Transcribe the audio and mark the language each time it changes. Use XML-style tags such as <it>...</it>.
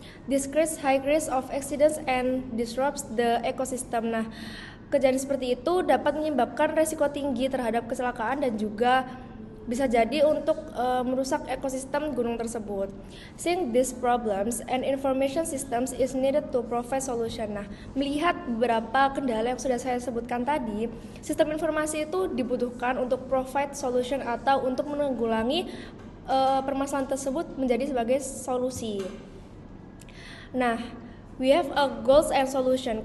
<en>This creates high risk of accidents and disrupts the ecosystem.</en> <id>Nah, kejadian seperti itu dapat menyebabkan resiko tinggi terhadap kecelakaan dan juga bisa jadi untuk merusak ekosistem gunung tersebut.</id> <en>Seeing these problems and information systems is needed to provide solution.</en> <id>Nah, melihat beberapa kendala yang sudah saya sebutkan tadi, sistem informasi itu dibutuhkan untuk</id> <en>provide solution</en> <id>atau untuk menanggulangi permasalahan tersebut menjadi sebagai solusi.</id> <en>Nah, we have a goals and solution.</en>